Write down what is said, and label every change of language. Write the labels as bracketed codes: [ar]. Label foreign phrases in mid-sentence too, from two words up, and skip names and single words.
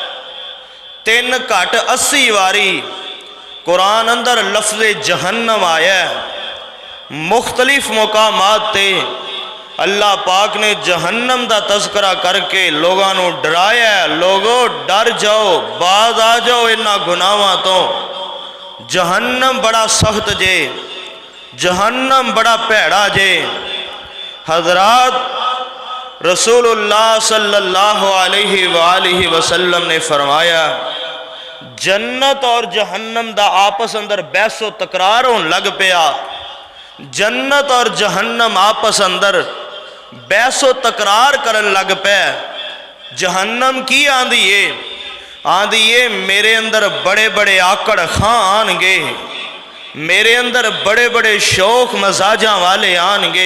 [pa] 3 گھٹ 80 واری قرآن اندر لفظِ جہنم آیا ہے. [ur] مختلف مقامات تے اللہ پاک نے جہنم کا تذکرہ کرکے لوگوں کو ڈرایا، لوگو ڈر جاؤ, [pa] باز آ جاؤ انہاں گناہاں تو. جہنم بڑا سخت جے، جہنم بڑا بھیڑا جے. हजरात, رسول اللہ [ar] صلى الله عليه وسلم [pa] نے فرمایا، جنت اور جہنم دا آپس اندر بحث و تکرار ہونے لگ پیا. جنت اور جہنم آپس اندر بحث و تکرار کرن لگ پے. جہنم کی آندی ہے? آندی ہے میرے اندر وڈے وڈے آکڑ خاں آنگے، میرے اندر وڈے وڈے شوق مزاجاں والے آنگے.